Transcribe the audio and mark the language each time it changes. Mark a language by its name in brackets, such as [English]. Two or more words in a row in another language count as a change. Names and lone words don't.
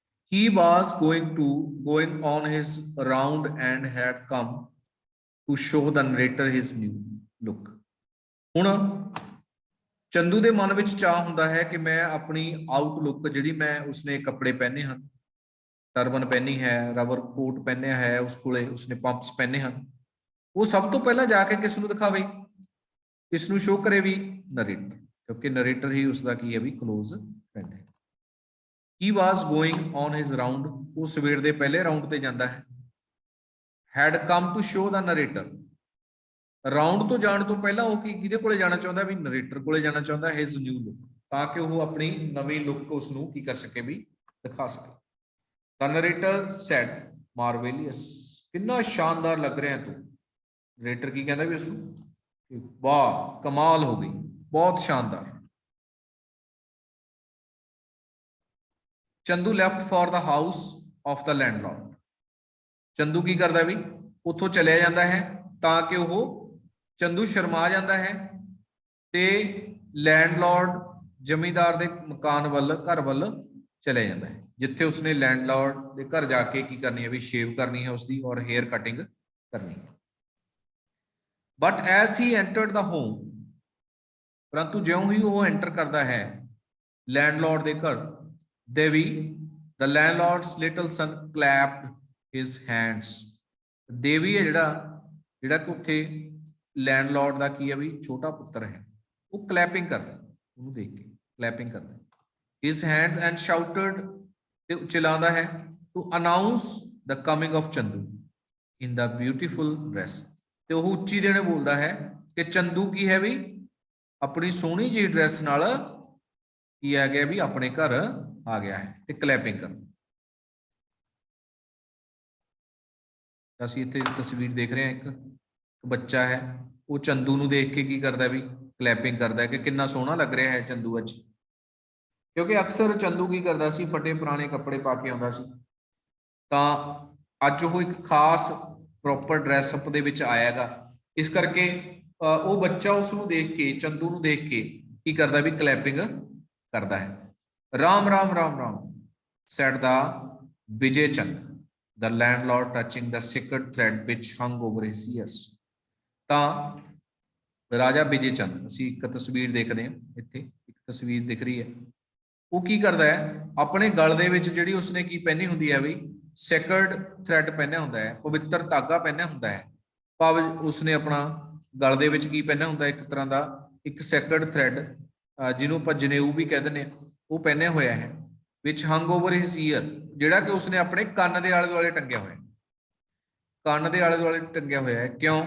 [English] He was going on his round and had come to show the narrator his new look. [Punjabi] ਹੁਣ ਚੰਦੂ ਦੇ ਮਨ ਵਿੱਚ ਚਾਹ ਹੁੰਦਾ ਹੈ ਕਿ ਮੈਂ ਆਪਣੀ ਆਊਟਲੁੱਕ ਜਿਹੜੀ ਮੈਂ ਉਸਨੇ ਕੱਪੜੇ ਪਹਿਨੇ ਹਨ, ਟਰਬਨ ਪਹਿਨੀ ਹੈ, [English] rubber coat [Punjabi] ਪਹਿਨਿਆ ਹੈ, ਉਸ ਕੋਲੇ ਉਸਨੇ ਪੰਪਸ ਪਹਿਨੇ ਹਨ, ਉਹ ਸਭ ਤੋਂ ਪਹਿਲਾਂ ਜਾ ਕੇ ਕਿਸ ਨੂੰ ਦਿਖਾਵੇ, ਕਿਸ ਨੂੰ ਸ਼ੋਅ ਕਰੇ ਵੀ ਨਰੇਟਰ, ਕਿਉਂਕਿ ਨਰੇਟਰ ਹੀ ਉਸਦਾ ਕੀ ਹੈ ਵੀ [English] close friend [Punjabi] ਹੈ। [English] He was going on his round, [Punjabi] ਉਹ ਸਵੇਰ ਦੇ ਪਹਿਲੇ ਰਾਉਂਡ ਤੇ ਜਾਂਦਾ ਹੈ। [English] Had come to show the narrator, [Punjabi] ਰਾਉਂਡ ਤੋਂ ਜਾਣ ਤੋਂ ਪਹਿਲਾਂ ਉਹ ਕਿਹਦੇ ਕੋਲੇ ਜਾਣਾ ਚਾਹੁੰਦਾ ਵੀ ਨਰੇਟਰ ਕੋਲੇ ਜਾਣਾ ਚਾਹੁੰਦਾ [English] his new look, [Punjabi] ਤਾਂ ਕਿ ਉਹ ਆਪਣੀ ਨਵੀਂ ਲੁੱਕ ਉਸ ਨੂੰ ਕੀ ਕਰ ਸਕੇ ਵੀ ਦਿਖਾ ਸਕੇ। [English] The narrator said, marvelous, [Punjabi] ਕਿੰਨਾ ਸ਼ਾਨਦਾਰ ਲੱਗ ਰਿਹਾ ਤੂੰ। ਨਰੇਟਰ ਕੀ ਕਹਿੰਦਾ ਵੀ ਉਸ ਨੂੰ, ਵਾਹ ਕਮਾਲ ਹੋ ਗਈ, ਬਹੁਤ ਸ਼ਾਨਦਾਰ। [English] ਚੰਦੂ left for the house of the landlord, [Punjabi] ਚੰਦੂ ਕੀ ਕਰਦਾ ਵੀ ਉੱਥੋਂ ਚਲਿਆ ਜਾਂਦਾ ਹੈ ਤਾਂ ਕਿ ਉਹ ਚੰਦੂ ਸ਼ਰਮਾ ਜਾਂਦਾ ਹੈ ਤੇ ਲੈਂਡਲॉर्ड ਜ਼ਮੀਂਦਾਰ ਦੇ ਮਕਾਨ ਵੱਲ, ਘਰ ਵੱਲ ਚਲੇ ਜਾਂਦਾ ਹੈ, ਜਿੱਥੇ ਉਸਨੇ ਲੈਂਡਲॉर्ड ਦੇ ਘਰ ਜਾ ਕੇ ਕੀ ਕਰਨੀ ਹੈ ਵੀ ਸ਼ੇਵ ਕਰਨੀ ਹੈ ਉਸਦੀ ਔਰ [English] hair cutting [Punjabi] ਕਰਨੀ ਹੈ। [English] but as he entered the home, [Punjabi] ਪਰੰਤੂ ਜਿਉਂ ਹੀ ਉਹ ਐਂਟਰ ਕਰਦਾ ਹੈ ਲੈਂਡਲॉर्ड ਦੇ ਘਰ, [English] ਦੇਵੀ the landlord's little son clapped his hands, [Punjabi] ਦੇਵੀ ਹੈ ਜਿਹੜਾ ਕਿ ਉੱਥੇ ਲੈਂਡਲॉर्ड ਦਾ ਕੀ ਹੈ ਵੀ ਛੋਟਾ ਪੁੱਤਰ ਹੈ, ਉਹ ਕਲੈਪਿੰਗ ਕਰਦਾ, ਉਹਨੂੰ ਦੇਖ ਕੇ ਕਲੈਪਿੰਗ ਕਰਦਾ [English] his hands and shouted, [Punjabi] ਤੇ ਚਿਲਾਉਂਦਾ ਹੈ [English] to announce the coming of ਚੰਦੂ in the beautiful dress, [Punjabi] ਤੇ ਉਹ ਉੱਚੀ ਦੇਣੇ ਬੋਲਦਾ ਹੈ ਕਿ ਚੰਦੂ ਕੀ ਹੈ ਵੀ ਆਪਣੀ ਸੋਹਣੀ ਜਿਹੀ ਡਰੈਸ ਨਾਲ ਕੀ ਆ ਗਿਆ ਵੀ ਆਪਣੇ ਘਰ ਆ ਗਿਆ ਹੈ, ਤੇ ਕਲੈਪਿੰਗ ਕਰ। ਅਸੀਂ ਇੱਥੇ ਤਸਵੀਰ ਦੇਖ ਰਹੇ ਹਾਂ, ਇੱਕ ਬੱਚਾ ਹੈ ਉਹ ਚੰਦੂ ਨੂੰ ਦੇਖ ਕੇ ਕੀ ਕਰਦਾ ਵੀ ਕਲੈਪਿੰਗ ਕਰਦਾ ਕਿ ਕਿੰਨਾ ਸੋਹਣਾ ਲੱਗ ਰਿਹਾ ਹੈ ਚੰਦੂ ਅੱਜ, ਕਿਉਂਕਿ ਅਕਸਰ ਚੰਦੂ ਕੀ ਕਰਦਾ ਸੀ ਫਟੇ ਪੁਰਾਣੇ ਕੱਪੜੇ ਪਾ ਕੇ ਆਉਂਦਾ ਸੀ, ਤਾਂ ਅੱਜ ਉਹ ਇੱਕ ਖਾਸ [English] proper dress-up [Punjabi] ਦੇ ਵਿੱਚ ਆਇਆਗਾ, ਇਸ ਕਰਕੇ ਉਹ ਬੱਚਾ ਉਸ ਨੂੰ ਦੇਖ ਕੇ, ਚੰਦੂ ਨੂੰ ਦੇਖ ਕੇ ਕੀ ਕਰਦਾ ਵੀ ਕਲੈਪਿੰਗ ਕਰਦਾ ਹੈ। [English] ਰਾਮ ਰਾਮ ਰਾਮ ਰਾਮ said the ਵਿਜੇ ਚੰਦ, the landlord touching the sacred thread which hung over his ears, [Punjabi] ਤਾਂ ਰਾਜਾ ਵਿਜੇ ਚੰਦ, ਅਸੀਂ ਇੱਕ ਤਸਵੀਰ ਦੇਖਦੇ ਹਾਂ, ਇੱਥੇ ਇੱਕ ਤਸਵੀਰ ਦਿਖ ਰਹੀ ਹੈ, ਉਹ ਕੀ ਕਰਦਾ ਹੈ ਆਪਣੇ ਗਲ ਦੇ ਵਿੱਚ ਜਿਹੜੀ ਉਸਨੇ ਕੀ ਪਹਿਨੀ ਹੁੰਦੀ ਹੈ ਵੀ [English] sacred thread [Punjabi] ਪਹਿਨਿਆ ਹੁੰਦਾ ਹੈ, ਪਵਿੱਤਰ ਧਾਗਾ ਪਹਿਨਿਆ ਹੁੰਦਾ ਹੈ, ਭਾਵ ਉਸਨੇ ਆਪਣਾ ਗਲ ਦੇ ਵਿੱਚ ਕੀ ਪਹਿਨਿਆ ਹੁੰਦਾ ਇੱਕ ਤਰ੍ਹਾਂ ਦਾ ਇੱਕ [English] sacred thread, [Punjabi] ਜਿਹਨੂੰ ਆਪਾਂ ਜਨੇਊ ਵੀ ਕਹਿ ਦਿੰਦੇ ਹਾਂ, ਉਹ ਪਹਿਨਿਆ ਹੋਇਆ ਹੈ, ਵਿੱਚ [English] hung over his ear, [Punjabi] ਜਿਹੜਾ ਕਿ ਉਸਨੇ ਆਪਣੇ ਕੰਨ ਦੇ ਆਲੇ ਦੁਆਲੇ ਟੰਗਿਆ ਹੋਇਆ, ਕੰਨ ਦੇ ਆਲੇ ਦੁਆਲੇ ਟੰਗਿਆ ਹੋਇਆ ਹੈ। ਕਿਉਂ?